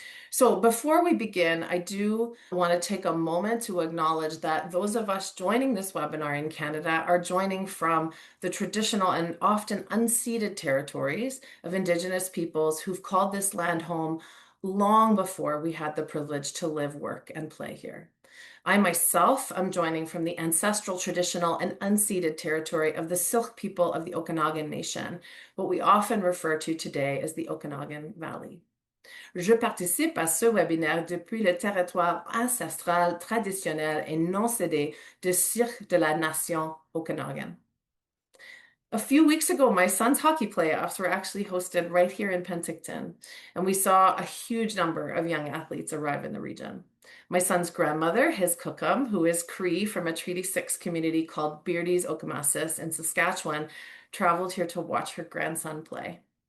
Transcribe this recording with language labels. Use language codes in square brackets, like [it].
[en] So before we begin, I do want to take a moment to acknowledge that those of us joining this webinar in Canada are joining from the traditional and often unceded territories of Indigenous peoples who've called this land home long before we had the privilege to live, work, and play here. I myself am joining from the ancestral, traditional, and unceded territory of the Syilx people of the Okanagan Nation, what we often refer to today as the Okanagan Valley. [fr] Je participe à ce webinaire depuis le territoire ancestral, traditionnel et non cédé de Syilx de la nation Okanagan. [en] A few weeks ago, my son's hockey playoffs were actually hosted right here in Penticton, and we saw a huge number of young athletes arrive in the region. My son's grandmother, his Cookum, who is Cree from a Treaty 6 community called Beardy's Okamassis in Saskatchewan, traveled here to watch her grandson play.